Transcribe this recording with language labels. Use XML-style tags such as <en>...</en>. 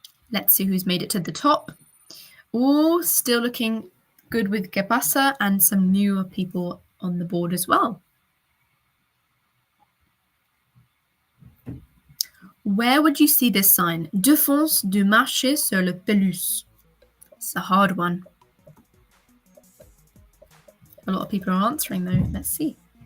<en>Let's see who's made it to the top. Oh, still looking good with Que pasa and some newer people on the board as well. Where would you see this sign?</en> <fr>Défense de marcher sur le pelouse.</fr> <en>It's a hard one. A lot of people are answering though. Let's see.</en>